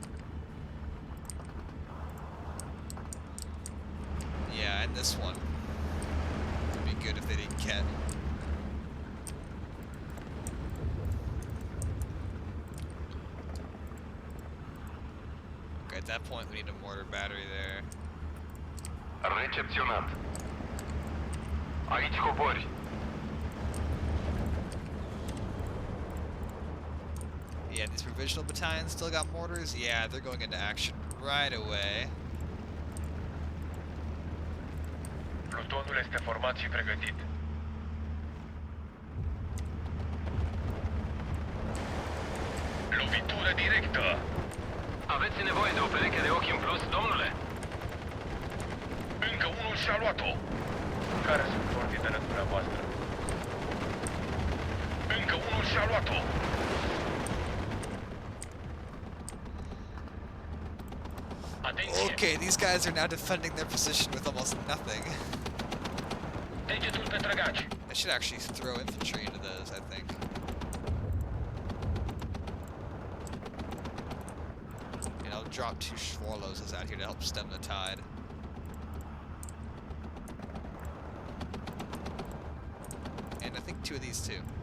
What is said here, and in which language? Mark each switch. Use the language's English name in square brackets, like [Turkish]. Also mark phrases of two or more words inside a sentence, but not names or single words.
[English] Yeah, and this one would be good if they didn't get. Okay, at that point we need a mortar battery there. [Romanian] Recepționat. Aici cobori. [English] Yeah, these provisional battalions still got mortars? Yeah, they're going into action right away. [Romanian] Plutonul este format și pregătit. Lovitură directă. Aveți nevoie de o pereche de ochi în plus, domnule? Încă unul și-a luat-o. Care sunt ordinele dumneavoastră? Încă unul și-a luat-o. Atenție! [English] Okay, these guys are now defending their position with almost nothing. [Romanian] Degetul pe trăgaci! [English] I should actually throw infantry into those, I think. And I'll drop 2 Schwarloses out here to help stem the tide. And I think 2 of these too.